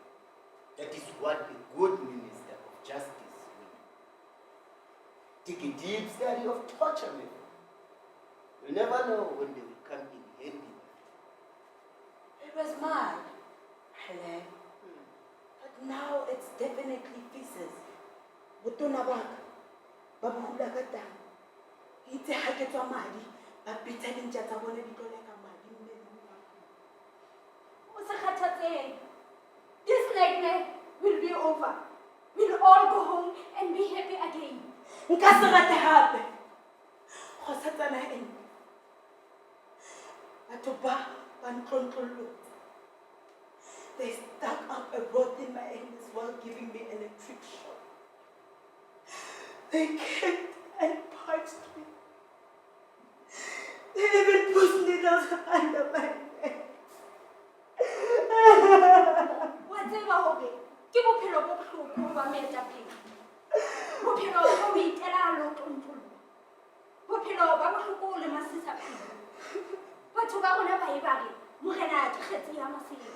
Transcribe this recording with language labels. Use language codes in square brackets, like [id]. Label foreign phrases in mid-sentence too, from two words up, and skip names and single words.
[en] That is what a good minister of justice will do. Take a deep study of torture method. You'll never know when they will come in handy. It was mud, Helen. But now it's definitely feces. [st] Botona baka, babuhula ka tang. Itse ha ke tswa madi, ba pitsa dintja tsa bone di tlo leka madi mmeleng wa ka. O se kgathatsehe. [en] This nightmare will be over. We'll all go home and be happy again. [st] Nka se rate hape. Go satsana ene. Batho ba ntlontlollotse. [en] They stuck up a rod in my anus while giving me electric shock. They kicked and punched me. They even pushed needles under my neck. [st] Wa tseba hore ke bophelo bo bohloko ba moetapele. Bophelo bo o itela lotontolo. Bophelo ba bohloko le masisapelo. Batho ba rona ba e bare morena ke kgetsi ya masela.